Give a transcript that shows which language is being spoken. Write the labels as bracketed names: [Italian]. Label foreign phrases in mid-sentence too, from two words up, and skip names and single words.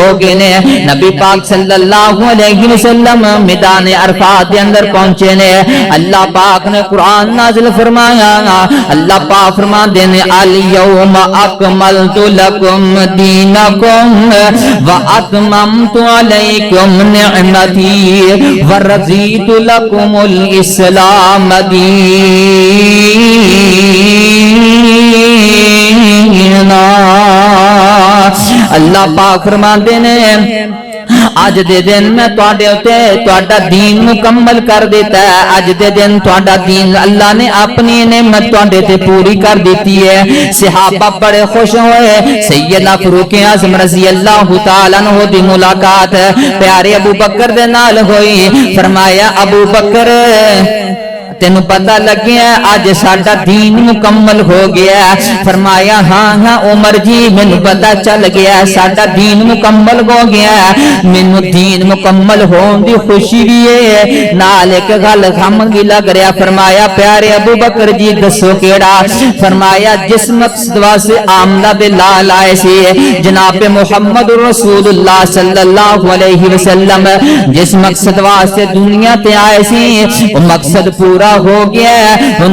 [Punjabi] گئے نے، نبی پاک [Arabic] صلی اللہ علیہ وسلم [Punjabi] میدان عرفات دے اندر پہنچے نے، اللہ پاک نے قرآن نازل فرمایا، اللہ پاک فرما دینے [Arabic] الیوم اکملت لکم دینکم واتممت علیکم نعمتی ورضیت لکم الاسلام دینا۔ [Punjabi] اللہ پاک فرماندے نے اج دے دن میں تواڈے اُتے تواڈا دین مکمل کر دیتا ہے، اج دے دن تواڈا دین اللہ نے اپنی نعمت تواڈے تے پوری کر دیتی ہے۔ صحابہ بڑے خوش ہوئے، سیدنا فاروق اعظم [Arabic] رضی اللہ تعالی عنہ [Punjabi] دی ملاقات پیارے ابو بکر دے نال ہوئی، فرمایا ابو بکر تینوں پتہ لگیا اج ساڈا دین مکمل ہو گیا. فرمایا ہاں ہاں عمر جی مینوں پتہ چل گیا ساڈا دین مکمل ہو گیا. مینوں دین مکمل ہون دی خوشی بھی ہے نال ایک گل غم بھی لگ رہا. فرمایا پیارے ابو بکر جی دسو کیڑا؟ فرمایا جس مقصد واسطے آمنہ بلال آئے سی جناب محمد رسول اللہ [Arabic] صلی اللہ علیہ وسلم [Punjabi] جس مقصد واسطے دنیا تے آئے سی وہ مقصد پورا ہو گیا ہے.